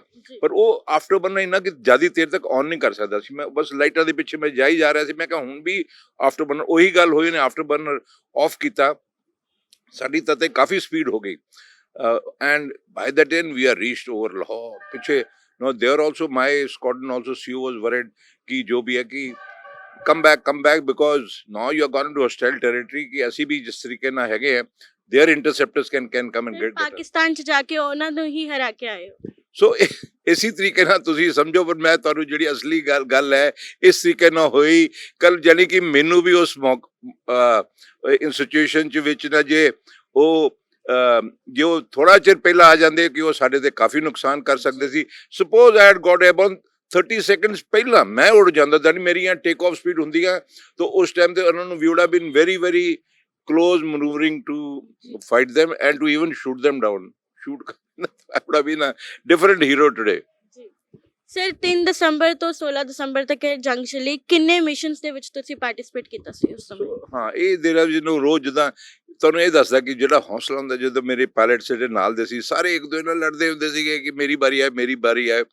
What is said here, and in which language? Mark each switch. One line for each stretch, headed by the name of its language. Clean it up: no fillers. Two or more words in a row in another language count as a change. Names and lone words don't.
Punjabi: ਪਰ ਉਹ
English: after burner
Punjabi: ਇੰਨਾ ਕਿ ਜ਼ਿਆਦਾ ਦੇਰ ਤੱਕ ਔਨ ਨਹੀਂ ਕਰ ਸਕਦਾ ਸੀ, ਮੈਂ ਬਸ ਲਾਈਟਾਂ ਦੇ ਪਿੱਛੇ ਮੈਂ ਜਾਈ ਜਾ ਰਿਹਾ ਸੀ। ਮੈਂ ਕਿਹਾ ਹੁਣ ਵੀ
English: after burner
Punjabi: ਉਹੀ ਗੱਲ ਹੋਈ, ਨੇ
English: after burner off
Punjabi: ਕੀਤਾ, ਸਾਡੀ ਤਾਂ ਤੇ ਕਾਫੀ ਸਪੀਡ ਹੋ ਗਈ।
English: and by the time we are reached over Lahore ਪਿੱਛੇ no there also my squadron also CEO was worried
Hindi: कि जो भी है कि
English: come back because now you are gone into hostile territory कि
Punjabi: ਅਸੀਂ ਵੀ ਜਿਸ ਤਰੀਕੇ ਨਾਲ ਹੈਗੇ ਆ
English: their interceptors can come and get
Punjabi: ਪਾਕਿਸਤਾਨ ਚ ਜਾ ਕੇ ਉਹਨਾਂ ਨੂੰ ਹੀ ਹਰਾ ਕੇ ਆਏ ਹੋ। ਸੋ ਇਸੀ ਤਰੀਕੇ ਨਾਲ ਤੁਸੀਂ ਸਮਝੋ। ਪਰ ਮੈਂ ਤੁਹਾਨੂੰ ਜਿਹੜੀ ਅਸਲੀ ਗੱਲ ਹੈ ਇਸ ਤਰੀਕੇ ਨਾਲ ਹੋਈ ਕੱਲ, ਜਾਨੀ ਕਿ ਮੈਨੂੰ ਵੀ ਉਸ
English: in situation
Punjabi: ਚ ਵਿੱਚ ਨਾ ਜੇ ਉਹ ਥੋੜਾ ਚਿਰ ਪਹਿਲਾਂ ਆ ਜਾਂਦੇ ਕਿ ਉਹ ਸਾਡੇ ਤੇ ਕਾਫੀ ਨੁਕਸਾਨ ਕਰ ਸਕਦੇ ਸੀ।
English: suppose I had got about 30 seconds
Punjabi: ਪਹਿਲਾਂ ਮੈਂ ਉੜ ਜਾਂਦਾ, ਤਾਂ ਮੇਰੀਆਂ ਟੇਕ ਆਫ ਸਪੀਡ ਹੁੰਦੀਆਂ ਤਾਂ ਉਸ ਟਾਈਮ ਤੇ ਉਹਨਾਂ ਨੂੰ ਵੀ
English: would have been very very close maneuvering to fight them and to even shoot them down. I would have been a different hero today.
Punjabi: ਸਰ 3 ਦਸੰਬਰ ਤੋਂ 16 ਦਸੰਬਰ ਤੱਕ ਇਹ ਜੰਗ ਚੱਲੀ, ਕਿੰਨੇ ਮਿਸ਼ਨਸ ਦੇ ਵਿੱਚ ਤੁਸੀਂ ਪਾਰਟਿਸਿਪੇਟ ਕੀਤਾ ਸੀ ਉਸ ਸਮੇਂ? ਹਾਂ, ਇਹ ਜਿਹੜਾ ਜਿਹਨੂੰ ਰੋਜ਼ ਜਿੱਦਾਂ ਤੁਹਾਨੂੰ ਇਹ ਦੱਸਦਾ ਕਿ ਜਿਹੜਾ ਹੌਸਲਾ ਹੁੰਦਾ, ਜਦੋਂ ਮੇਰੇ ਪਾਇਲਟਸ ਜਿਹੜੇ ਨਾਲ ਦੇ ਸੀ ਸਾਰੇ ਇੱਕ ਦੂਜੇ ਨਾਲ ਲੜਦੇ ਹੁੰਦੇ ਸੀਗੇ ਕਿ ਮੇਰੀ ਵਾਰੀ ਆਏ ਮੇਰੀ ਵਾਰੀ ਆਏ।